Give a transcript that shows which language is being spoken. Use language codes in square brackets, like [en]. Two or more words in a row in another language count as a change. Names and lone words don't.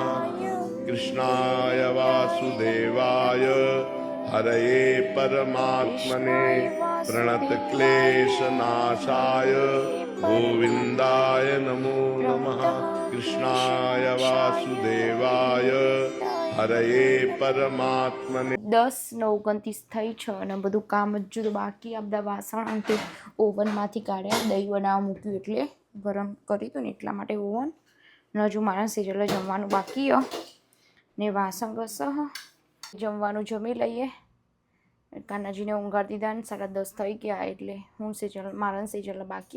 [sa] कृष्णाय वासुदेवाय हरये परमात्मने प्रणतक्लेशनाशाय गोविन्दाय नमो नमः. कृष्णाय वासुदेवाय हरये परमात्मने. [gu] 10:29 થઈ છે અને બધું કામ હજુ તો બાકી. આ બધા વાસણ અંતે ઓવનમાંથી કાઢ્યા. દહીં બનાવવા મૂક્યું એટલે ગરમ કરી હતું ને એટલા માટે ઓવન. ને હજુ મારા સિરિયલ જમવાનું બાકી ને વાસણ ઘસ. જમવાનું જમી લઈએ. કાનાજીને ઊંઘાડી દીધા ને 10:30 થઈ ગયા એટલે હું સિરિયલ મારા સિરિયલ બાકી.